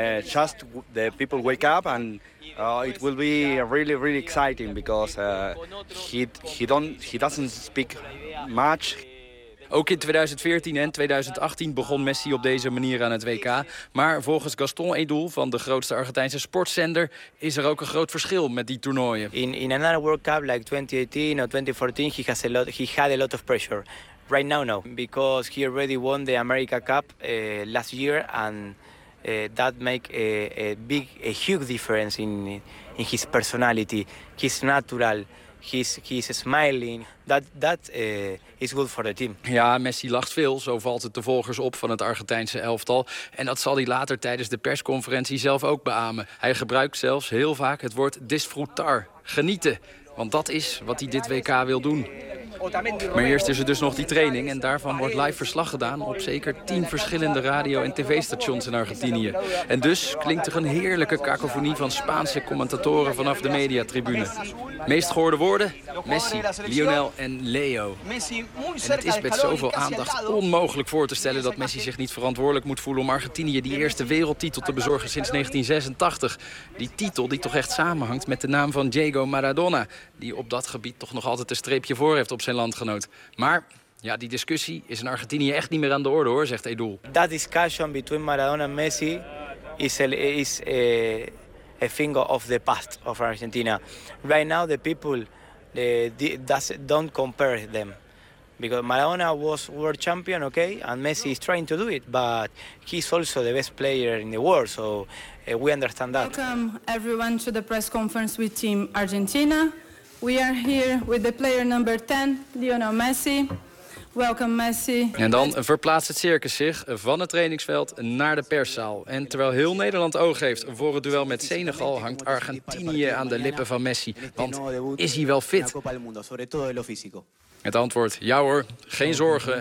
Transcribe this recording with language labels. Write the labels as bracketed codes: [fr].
[en] Just the people wake up, and it will be really, really exciting because he doesn't speak much. [nl] Ook in 2014 en 2018 begon Messi op deze manier aan het WK. Maar volgens Gaston Edul van de grootste Argentijnse sportzender is er ook een groot verschil met die toernooien. [en] In another World Cup like 2018 or 2014, he had a lot of pressure. Right now, no, because he already won the America Cup last year, and that make a huge difference in his personality. He's natural. He's smiling. That is good for the team. [nl] Ja, Messi lacht veel. Zo valt het de volgers op van het Argentijnse elftal. En dat zal hij later tijdens de persconferentie zelf ook beamen. Hij gebruikt zelfs heel vaak het woord disfrutar, genieten. Want dat is wat hij dit WK wil doen. Maar eerst is er dus nog die training. En daarvan wordt live verslag gedaan op zeker 10 verschillende radio- en tv-stations in Argentinië. En dus klinkt er een heerlijke cacofonie van Spaanse commentatoren vanaf de mediatribune. Meest gehoorde woorden? Messi, Lionel en Leo. En het is met zoveel aandacht onmogelijk voor te stellen dat Messi zich niet verantwoordelijk moet voelen om Argentinië die eerste wereldtitel te bezorgen sinds 1986. Die titel die toch echt samenhangt met de naam van Diego Maradona. Die op dat gebied toch nog altijd een streepje voor heeft op zijn landgenoot. Maar ja, die discussie is in Argentinië echt niet meer aan de orde, hoor, zegt Edul. [en] That discussion between Maradona and Messi is a thing of the past of Argentina. Right now the people don't compare them because Maradona was world champion, okay, and Messi is trying to do it, but he's also the best player in the world, so we understand that. Welcome everyone to the press conference with Team Argentina. We are here with the player number 10, Lionel Messi. Welcome, Messi. [nl] En dan verplaatst het circus zich van het trainingsveld naar de perszaal. En terwijl heel Nederland oog heeft voor het duel met Senegal, hangt Argentinië aan de lippen van Messi. Want is hij wel fit? Het antwoord, ja hoor, geen zorgen.